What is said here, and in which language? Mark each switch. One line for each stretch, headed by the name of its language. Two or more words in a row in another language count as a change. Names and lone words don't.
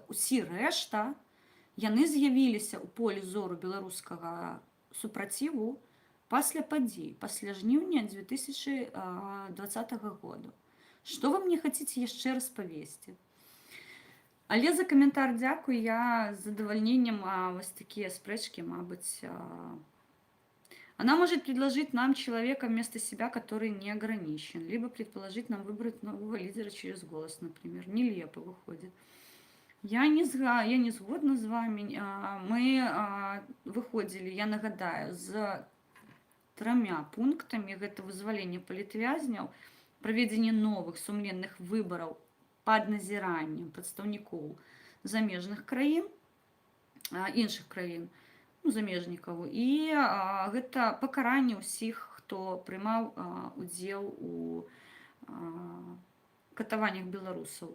Belarusian: Усі рэшта, яны з'явіліся ў полі зору беларускага супраціву пасля падзей, пасля жніўня 2020 году. Што вы мне хацеце яшчэ раз павесці? Але за каментар дзякую, я з задавальненнем вось такія спрэчкі, мабыць,
Russian: она может предложить нам человека вместо себя, который не ограничен, либо предположить нам выбрать нового лидера через голос, например. Нелепо выходит.
Belarusian: Я не згодна з вами. Мы выходили, я нагадаю, з 3 пунктами. Гэта вызваленне палітвязняў, правядзенне новых сумленных выбораў пад назіраннем прадстаўнікоў замежных краін, іншых краін, замежнікаў, і гэта пакаранне ўсіх, хто прымаў удзел у катаваннях беларусаў.